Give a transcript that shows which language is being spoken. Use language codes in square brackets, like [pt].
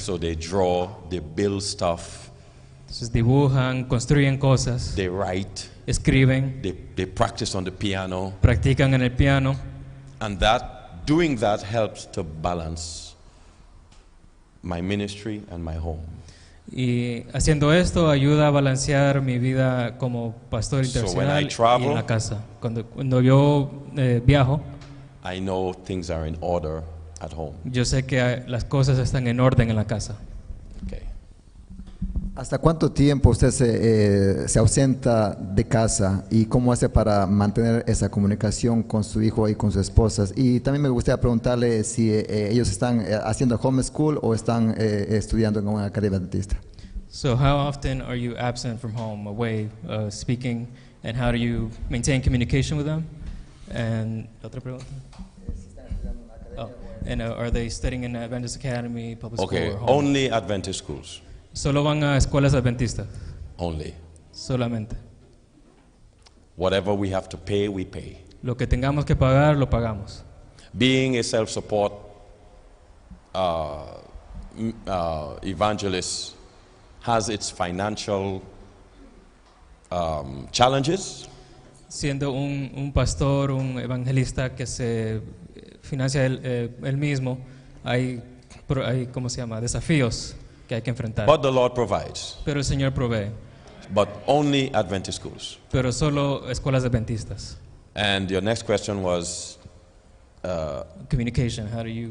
[en] So they draw, they build stuff, [es] Entonces dibujan, construyen cosas, [en] they write, [es] escriben, [en] they practice on the piano, [es] practican en el piano. [en] and doing that helps to balance my ministry and my home. [es] Y haciendo esto ayuda a balancear mi vida como pastor [en] So when [es] internacional [en] I travel, [es] y en la casa. Cuando yo viajo, [en] I know things are in order at home. [es] yo sé que las cosas están en orden en la casa. [en] Okay. [es] ¿Hasta cuánto tiempo usted se ausenta de casa y cómo hace para mantener esa comunicación con su hijo y con sus esposas? Y también me gustaría preguntarle si ellos están haciendo homeschool o están estudiando en una academia adventista. [en] So how often are you absent from home, away, speaking, and how do you maintain communication with them? And [es] otra pregunta. [en] Oh, and are they studying in Adventist Academy, public Okay, school, or home? only Adventist schools. [es] Solo van a escuelas adventistas, [en] Only. [es] solamente. [en] Whatever we have to pay, we pay. [es] Lo que tengamos que pagar, lo pagamos. [en] Being a self-support evangelist has its financial challenges, [es] Siendo un pastor, un evangelista que se financia él mismo, hay, ¿cómo se llama?, desafíos que hay que enfrentar. [en] but the Lord provides. [es] Pero el Señor provee. [en] but only Adventist schools. [es] pero solo escuelas adventistas. [en] And your next question was Communication, how do you...